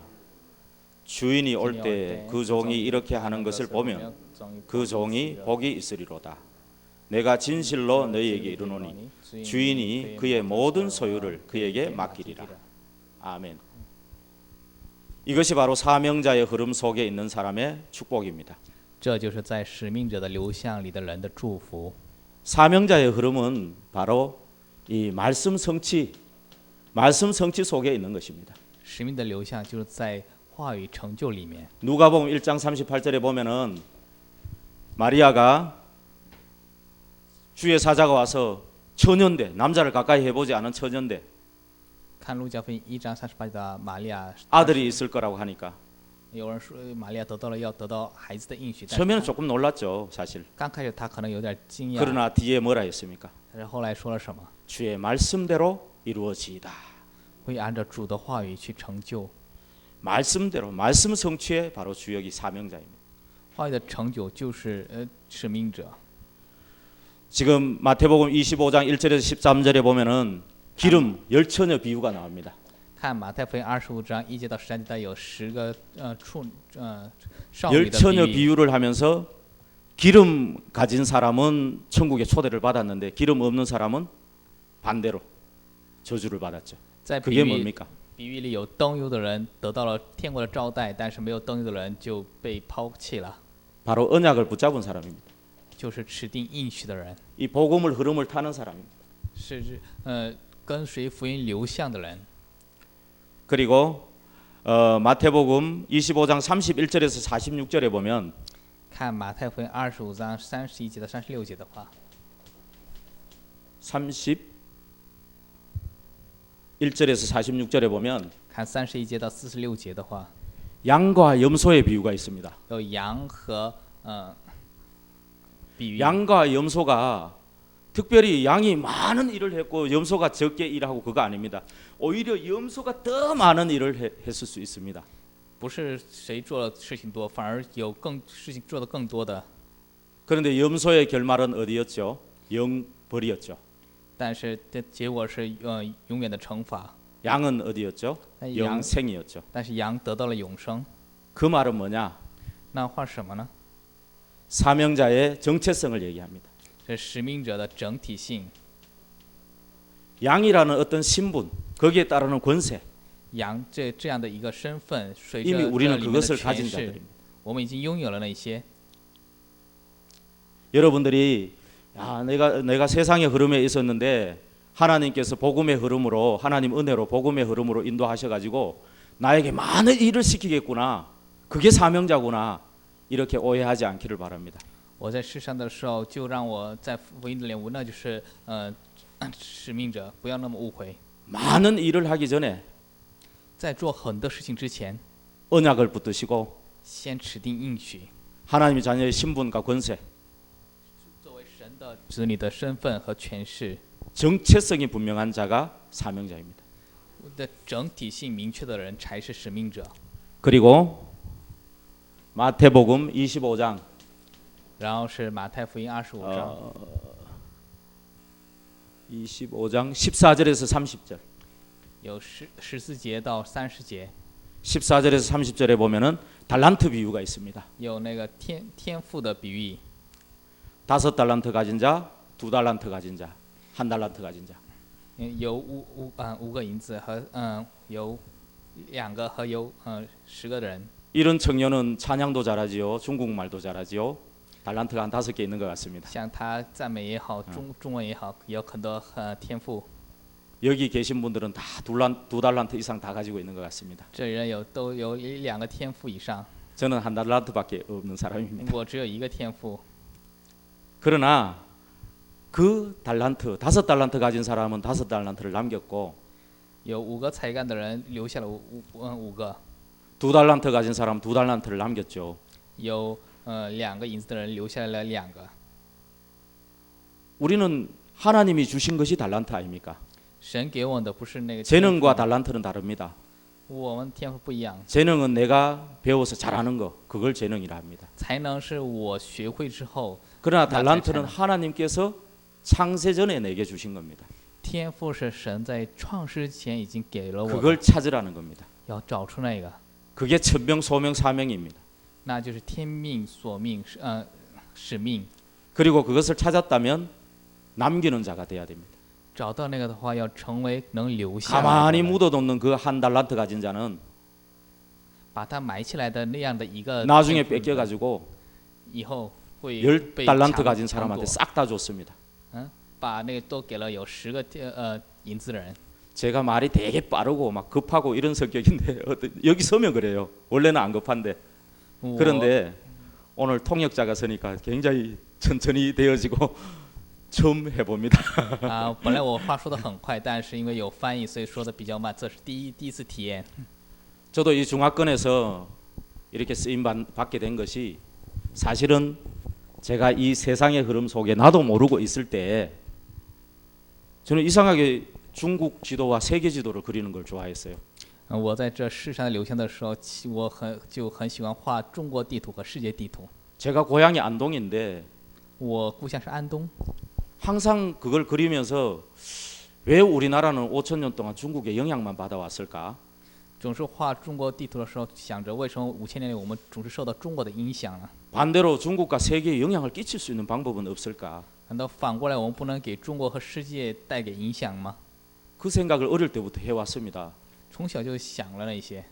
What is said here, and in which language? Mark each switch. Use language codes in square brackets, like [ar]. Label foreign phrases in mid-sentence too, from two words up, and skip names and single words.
[ko] 주인이 올 때 그 종이 이렇게 하는 것을 보면 그 종이 복이 있으리로다. 내가 진실로 너희에게 이르노니 주인이 그의 모든 소유를 그에게 맡기리라. 아멘. 이것이 바로 사명자의 흐름 속에 있는 사람의 축복입니다. [zh] 这就是在使命者的流向里的人的祝福。 [ko] 사명자의 흐름은 바로 이 말씀 성취 속에 있는 것입니다. [zh] 使命的流向就是在话语成就里面。 [ko] 누가복음 1장 38절에 보면은 마리아가 주의 사자가 와서 처녀인데 남자를 가까이 해보지 않은 처녀인데 [zh] 看路加福音1章38节的玛利亚， [ko] 아들이 있을 거라고 하니까 [zh] 有人说玛利亚要得到孩子的应许，但是 [ko] 처음에는 조금 놀랐죠 사실. [zh] 刚开始他可能有点惊讶， [ko] 그러나 뒤에 뭐라 했습니까? [zh] 但是后来说了什么？ [ko] 주의 말씀대로 이루어지이다. [zh] 会按照主的话语去成就。 [ko] 말씀대로 말씀 성취의 바로 주역이 사명자입니다. [zh] 话语的成就就是使命者。 [ko] 지금 마태복음 25장 1절에서 13절에 보면은 기름 열처녀 비유가 나옵니다. [zh] 看马太福音25章1节到13节，有10个少女的 [ko] 열처녀 [zh] 比喻。 [ko] 비유를 하면서 기름 가진 사람은 천국에 초대를 받았는데 기름 없는 사람은 반대로 저주를 받았죠. [zh] 在比 [ko] 그게 [zh] 喻 [ko] 뭡니까? [zh] 比喻里有灯油的人得到了天国的招待，但是没有灯油的人就被抛弃了。 [ko] 바로 언약을 붙잡은 사람입니다. [zh] 就是指定应许的人， [ko] 이 복음을 흐름을 타는 사람입니다. [zh] 是跟随福音流向的人。 [ko] 그리고 마태복음 25장 31절에서 46절에 보면 [zh] 看马太福音25章31节到36节的话， [ko] 31절에서 46절에 보면 [zh] 看31节到46节的话， [ko] 양과 염소의 비유가 있습니다. [zh] 有羊和比喻。 [ko] 양과 염소가 특별히 양이 많은 일을 했고 염소가 적게 일하고 그거 아닙니다. 오히려 염소가 더 많은 일을 했을 수 있습니다. [zh] 不是谁做的事情多，反而有事情做得更多的。 [ko] 그런데 염소의 결말은 어디였죠? 영벌이었죠. [zh] 但是的结果是永远的惩罚。 [ko] 양은 어디였죠? 양- 영생이었죠. [zh] 但是羊得到了永生， [ko] 그 말은 뭐냐? [zh] 那话是什么呢？ [ko] 사명자의 정체성을 얘기합니다. [zh] 这使命者的整体性。 [ko] 양이라는 어떤 신분, 거기에 따르는 권세, [zh] 羊这样的一个身份，随 [ko] 이미 [zh] 着 [ko] 우리는 [zh] 这里面的 [ko] 그것을 [zh] 权 [ko] 가진 [zh] 势， [ko] 자들입니다. [zh] 我们已经拥有了那些。 [ko] 여러분들이 야, 내가 세상의 흐름에 있었는데 하나님께서 복음의 흐름으로 하나님 은혜로 복음의 흐름으로 인도하셔가지고 나에게 많은 일을 시키겠구나. 그게 사명자구나. 이렇게 오해하지 않기를 바랍니다. [zh] 我在世上的时候，就让我在福音的领悟，那就是使命者，不要那么误会。 [ko] 많은 일을 하기 전에 [zh] 在做很多事情之前， [ko] 언약을 붙드시고 [zh] 先指定应许， [ko] 하나님의 자녀의 신분과 권세, [zh] 作为神的子女的身份和权势 [ko] 정체성이 분명한 자가 사명자입니다. [zh] 的整体性明确的人才是使命者。 [ko] 그리고 마태복음 25장 [zh] 然后是马太福音25章， [ko] 25장 14절에서 30절. [zh] 有14节到30节， [ko] 14절에서 30절에 보면은 달란트 비유가 있습니다. [zh] 有那个天赋的比喻， [ko] 5달란트 가진 자, 2달란트 가진 자, 1달란트 가진 자. [zh] 有5个银子和有2个和有10个人。 [ko] 이런 청년은 찬양도 잘하지요, 중국말도 잘하지요. 달란트가 한 5개 있는 것 같습니다. [zh] 像他赞美也好，中文也好，有很多天赋。 [ko] 여기 계신 분들은 다 2달란트 이상 다 가지고 있는 것 같습니다. [zh] 这人都有2个天赋以上， [ko] 저는 1달란트밖에 없는 사람입니다. [zh] 我只有1个天赋。 [ko] 그러나 그 달란트, 5달란트 가진 사람은 5달란트를 남겼고 [zh] 有5个才干的人留下了5个， [ko] 2달란트 가진 사람 2달란트를 남겼죠. [zh] 有2个银子的人留下来了2个。 [ko] 우리는 하나님이 주신 것이 달란트 아닙니까? [zh] 神给我们的不是那个天赋 [ko] 재능과 [zh] 吗 [ko] 달란트는 다릅니다. [zh] 我们天赋不一样， [ko] 재능은 내가 배워서 잘하는 거, 그걸 재능이라 합니다. [zh] 才能是我学会之后， [ko] 그러나 나 달란트는 잘 하나님께서 창세 전에 내게 주신 겁니다. [zh] 天赋是神在创世前已经给了我的， [ko] 그걸 찾으라는 겁니다. [zh] 要找出那个， [ko] 그게 천명, 소명, 사명입니다. [zh] 那就是天命、所命、使命。 [ko] 그리고 그것을 찾았다면 남기는 자가 돼야 됩니다. [zh] 找到那个的话，要成为能留下来的 [ko] 가만히 [zh] 人 [ko] 묻어놓는 그 1달란트 가진 자는 [zh] 把它埋起来的那样的一个 [ko] 나중에 [zh] 天赋 [ko] 뺏겨가지고 [zh] 以后会 [ko] 10달란트 [zh] 被抢 [ko] 가진 [zh] 夺 [ko] 사람한테 싹 다 줬습니다. [zh] 把那个都给了有10个银子的人。 [ko] 제가 말이 되게 빠르고 막 급하고 이런 성격인데 여기 서면 그래요. 원래는 안 급한데. [zh] 我 [ko] 그런데 오늘 통역자가 서니까 굉장히 천천히 되어지고 처음 해봅니다. [zh] 本来我话说的很快，但是因为有翻译，所以说的比较慢，这是第一次体验。 [ko] 저도 이 중화권에서 이렇게 쓰임 받게 된 것이 사실은 제가 이 세상의 흐름 속에 나도 모르고 있을 때 저는 이상하게 중국 지도와 세계 지도를 그리는 걸 좋아했어요. [zh] 我在这世上留下的时候，我很喜欢画中国地图和世界地图。 [ko] 제가 고향이 안동인데 [zh] 我故乡是安东， [ko] 항상 그걸 그리면서 왜 우리나라는 5천 년 동안 중국의 영향만 받아왔을까? [zh] 总是画中国地图的时候，想着为什么5000年里我们总是受到中国的影响呢？ [ko] 반대로 중국과 세계에 영향을 끼칠 수 있는 방법은 없을까? [zh] 难道反过来我们不能给中国和世界带给影响吗？ [ko] 그 생각을 어릴 때부터 해왔습니다. [zh] 从小就想了那些，